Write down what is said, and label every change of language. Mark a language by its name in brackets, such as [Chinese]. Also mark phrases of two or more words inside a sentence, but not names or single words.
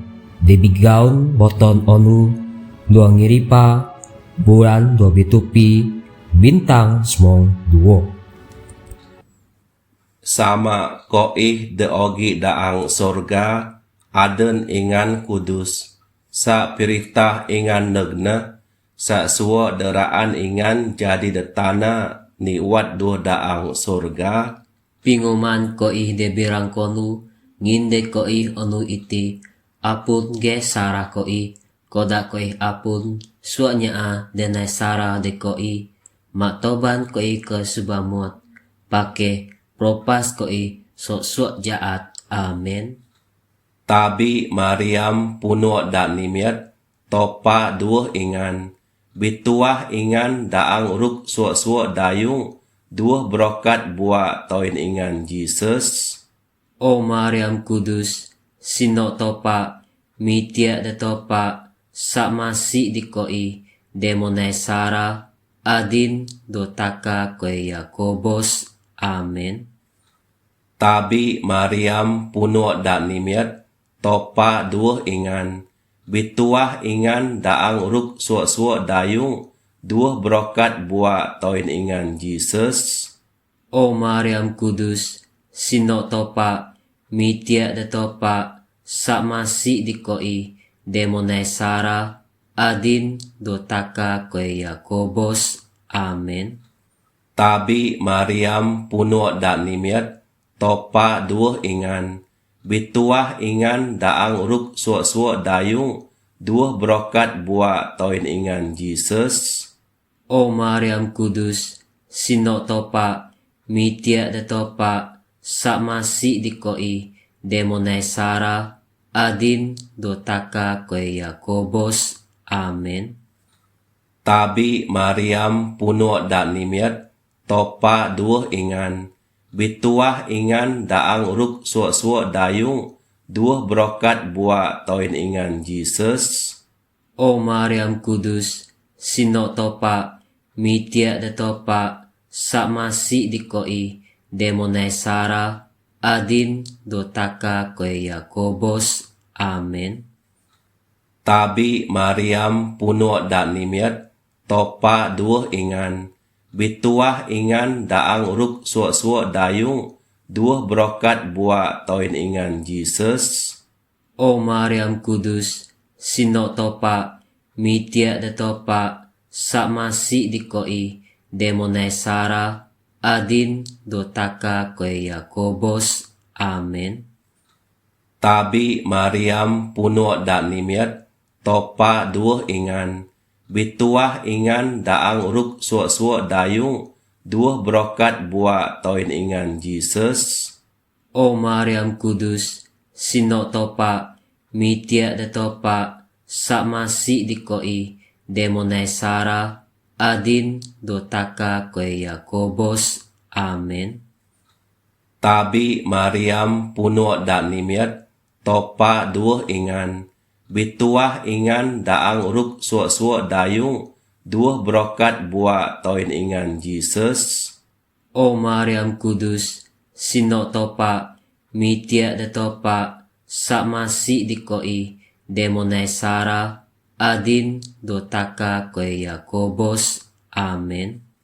[Bukar-Sadung Bidayuh] Debigaun boton onu dua ngiripa bulan dua bitupi bintang semong duo. Sama koi de ogi daang sorga, aden ingan kudus, sa pirikta ingan negna, sa suo deraan ingan jadi detana niwat dua daang sorga. Pinguman koi de birang konu, nginde koi onu iti, apun ge Sarah koi, koda koi apun, suanya a denai Sarah de koi, Maktoban koi ke subamot. Pake propas koi sok jaat. Amen. Tabi Mariam puno da nimiat topa duo ingan. Bituah ingan daang ruk suo dayung. Duo brokat bua toin ingan Jesus. O Mariam Kudus, sino topa, mitia de topa, samasi di koi, demonai Sara, adin dotaka koi Yakobos. Amen. Tabi Mariam puno da nimiat topa duo ingan. Bituah ingan daang ruk suo dayung. Duo brokat bua toin ingan Jesus. O Mariam Kudus, sino topa, mitia de topa, samasi di koi, demonai Sara, adin dotaka koi Yakobos. Amen. Tabi Mariam puno da nimiat topa duo ingan. Bituah ingan daang ruk suo dayung. Duo brokat bua toin ingan Jesus. O Mariam Kudus, sino topa, mitia de topa, samasi di koi, demonai Sara, adin dotaka koi Yakobos. Amen. Tabi Mariam puno da nimiat topa duo ingan. Bituah ingan daang ruk suo dayung. Duo brokat bua toin ingan Jesus. O Mariam Kudus, sino topa, mitia de topa, samasi di koi, demonai Sara, adin dotaka koi Yakobos. Amen. Tabi Mariam puno da nimiat topa duo ingan. Bituah ingan daang ruk suo dayung. Duo brokat bua toin ingan Jesus. O Mariam Kudus, sino topa, mitia de topa, samasi di koi, demonai Sara, adin dotaka koi Yakobos. Amen. Tabi Mariam puno da nimiat topa duo ingan. Bituah ingan daang ruk suo dayung. Duo brokat bua toin ingan Jesus. O Mariam Kudus, sino topa, mitia de topa, samasi di koi, demonai Sara, adin dotaka koi Yakobos. Amen. Tabi Mariam puno da nimiat topa duo ingan. Bituah ingan daang ruk suo dayung. Duo brokat bua toin ingan Jesus. O Mariam Kudus, sino topa, mitia de topa, samasi di koi, demonai Sara, adin dotaka koi Yakobos. Amen.